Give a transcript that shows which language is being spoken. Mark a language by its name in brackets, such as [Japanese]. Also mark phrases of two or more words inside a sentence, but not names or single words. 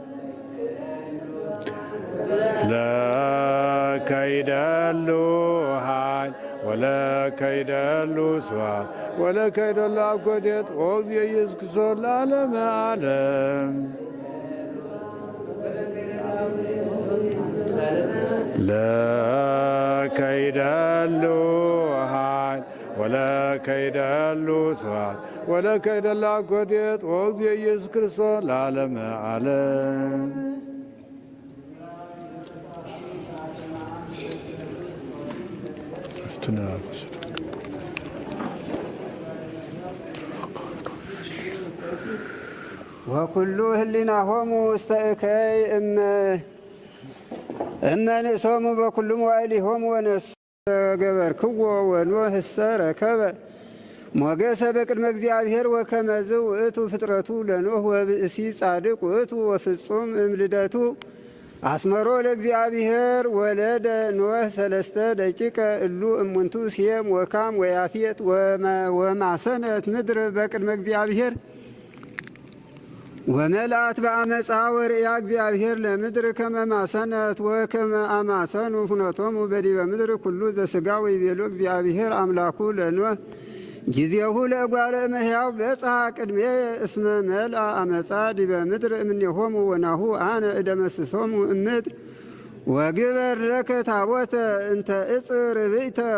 [Geez] ለከ ይደሉ ኃይል ወለከ ይደሉ ስብሐት ወለከ ይደሉ አኮቴት ኦ እግዚእ ኢየሱስ ክርስቶስ ለዓለመ ዓለም። ለከ ይደሉ ኃይል ወለከ ይደሉ ስብሐት ወለከ ይደሉ አኮቴት ኦ እግዚእ ኢየሱስ ክርስቶስ ለዓለመ ዓለም። ወኩሉ ህሊናሆሙ ውስተ እከይ እመንእሶሙ በኩሉ መዋዕሊሆሙ ወነፍሰ ገበርክዎ ወኖኅ እሰ ረከበ ሞገሰ በቅድመ እግዚአብሔር ወከመዝ ውእቱ ፍጥረቱ ለኖኅ ወብእሲ ጻድቅ ውእቱ ወፍጹም እምልደቱ አስመሮ ለእግዚአብሔር ወለደ ኖኅ ሰለስተ ደቂቀ እሉ እሙንቱ ሴም ወካም ወያፌት ወማሰነት ምድር በቅድመ እግዚአብሔር ወመልአት በአመፃ ወርእያ እግዚአብሔር ለምድር ከመማሰነት ወከመ አማሰኑ ፍኖቶሙ በዲበ ምድር ኩሉ ዘሥጋ ወይቤሎ እግዚአብሔር አምላኩ ለኖህ ጊዜሁ ለእጓለ እመሕያው በጽሐ ቅድሜ እስመ መልአ አመፃ ዲበ ምድር እምኔሆሙ ወናሁ አነ እደመስሶሙ እምድር ወግበር ለከ ታቦተ እንተ እጽ ርብእተ